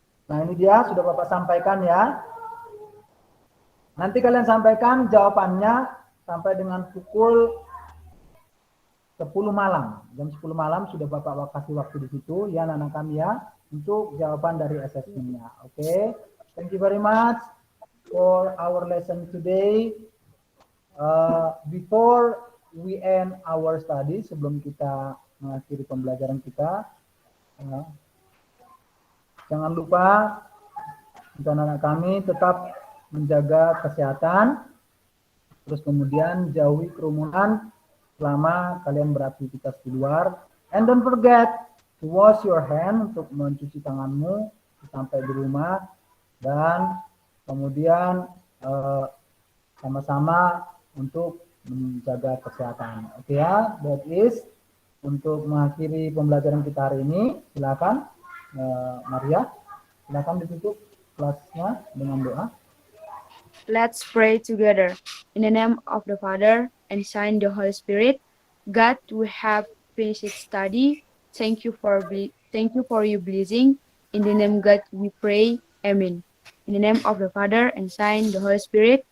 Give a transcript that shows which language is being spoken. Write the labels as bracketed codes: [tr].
[id] Nah, ini dia sudah Bapak sampaikan ya. Nanti kalian sampaikan jawabannya sampai dengan pukul 10 malam. Jam 10 malam sudah Bapak kasih waktu di situ ya anak-anak kami ya untuk jawaban dari assessment-nya. Oke. [en] Thank you very much for our lesson today. Before we end our study, [id] sebelum kita mengakhiri pembelajaran kita, jangan lupa untuk anak-anak kami tetap menjaga kesehatan, terus kemudian jauhi kerumunan selama kalian beraktivitas di luar. [en] And don't forget to wash your hand, [id] untuk mencuci tanganmu sampai di rumah. Dan kemudian sama-sama untuk menjaga kesehatan. Oke ya, [en] that is [id] untuk mengakhiri pembelajaran kita hari ini. Silakan Maria, silakan ditutup kelasnya dengan doa. [en] Let's pray together. In the name of the Father and Son, the Holy Spirit. God, we have finished study. Thank you for your blessing. In the name of God we pray. Amen. In the name of the Father and Son, the Holy Spirit.